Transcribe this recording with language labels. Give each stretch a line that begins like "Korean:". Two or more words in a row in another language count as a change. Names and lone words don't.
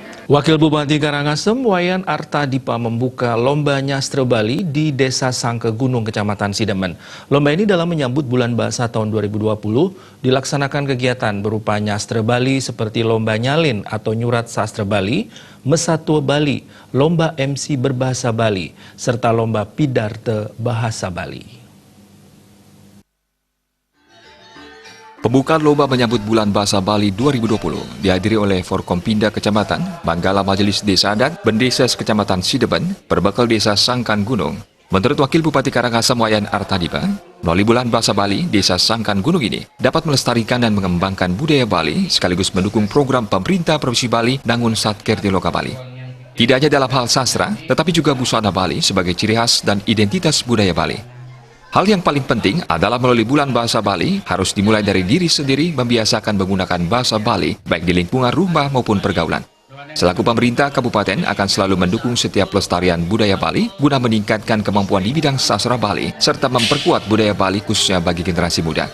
Indonesian: Wakil Bupati Karangasem, Wayan Artadipa membuka lomba nyastra Bali di Desa Sangke Gunung, Kecamatan Sidemen. Lomba ini dalam menyambut Bulan Bahasa tahun 2020, dilaksanakan kegiatan berupa nyastra Bali seperti lomba nyalin atau nyurat sastra Bali, Mesatua Bali, lomba MC berbahasa Bali, serta lomba pidarte bahasa Bali. Pembukaan lomba menyambut Bulan Bahasa Bali 2020 dihadiri oleh Forkompinda Kecamatan, Manggala Majelis Desa Adat, Bendesa Kecamatan Sidemen, Perbekal Desa Sangkan Gunung. Menurut Wakil Bupati Karangasem Wayan Artadipa, melalui Bulan Bahasa Bali, Desa Sangkan Gunung ini dapat melestarikan dan mengembangkan budaya Bali sekaligus mendukung program pemerintah Provinsi Bali Nangun Satker di Loka Bali. Tidak hanya dalam hal sastra, tetapi juga busana Bali sebagai ciri khas dan identitas budaya Bali. Hal yang paling penting adalah melalui Bulan Bahasa Bali harus dimulai dari diri sendiri membiasakan menggunakan bahasa Bali baik di lingkungan rumah maupun pergaulan. Selaku pemerintah kabupaten akan selalu mendukung setiap pelestarian budaya Bali guna meningkatkan kemampuan di bidang sastra Bali serta memperkuat budaya Bali khususnya bagi generasi muda.